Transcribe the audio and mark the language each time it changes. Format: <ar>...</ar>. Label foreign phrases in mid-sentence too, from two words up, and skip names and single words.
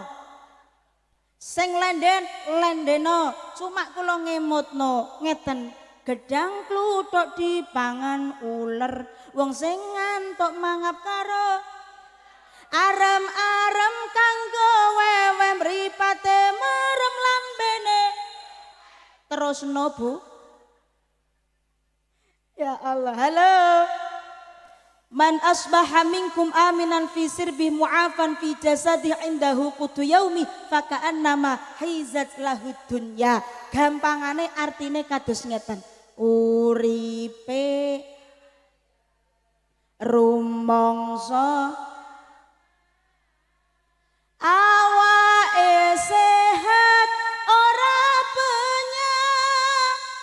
<jv>Sing lendeno, cuma kula ngemutno ngeten. Gedang kluthuk dipangan uler, wong sing ngantuk mangap karo arem-arem kanggo wewe mripate merem lambene. Terus no Bu. Ya Allah, halo.</jv> <ar>من أصبح منكم آمنا في سربه معافى في جسده عنده قوت يومه فكأنما حيزت له الدنيا.</ar> <jv>Gampangane artine kados ngeten. Uripe rumangsa awake sehat ora penyakit.</jv>